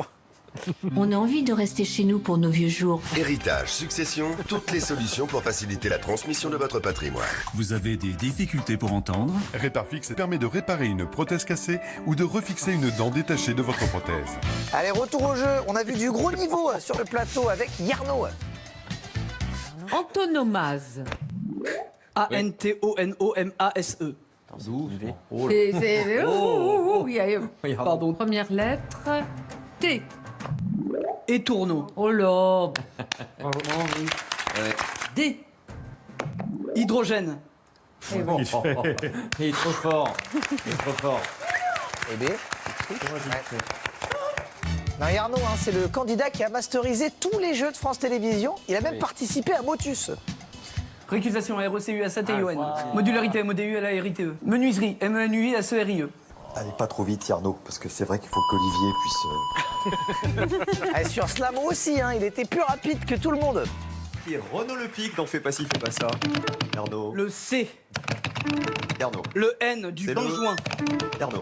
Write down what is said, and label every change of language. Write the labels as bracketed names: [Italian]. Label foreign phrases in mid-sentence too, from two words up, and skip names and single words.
[French] On a envie de rester chez nous pour nos vieux jours. Héritage, succession, toutes les solutions pour faciliter la transmission de votre patrimoine. Vous avez des difficultés pour entendre? Réparfix permet de réparer une prothèse cassée ou de refixer une dent détachée de votre prothèse. Allez, retour au jeu. On a vu du gros niveau sur le plateau avec Yarno. Antonomase. A-N-T-O-N-O-M-A-S-E. Pardon. Première lettre. T. Étourneau. Oh là. D. Hydrogène. Il est trop fort. Il est trop fort. Et B. Non, Yarno, c'est le candidat qui a masterisé tous les jeux de France Télévisions. Il a même participé à Motus. Récusation, R-E-C-U-S-A-T-I-O-N. Modularité, M-O-D-U-L-A-R-I-T-E. Menuiserie, M-E-N-U-I-S-E-R-I-E. Allez, pas trop vite, Yarno, parce que c'est vrai qu'il faut qu'Olivier puisse... Sur Slamo aussi, il était plus rapide que tout le monde. Qui est Renaud Le Pic dans Fais pas ci, fais pas ça. Yarno. Le C. Yarno. Le N du blanc joint. Yarno.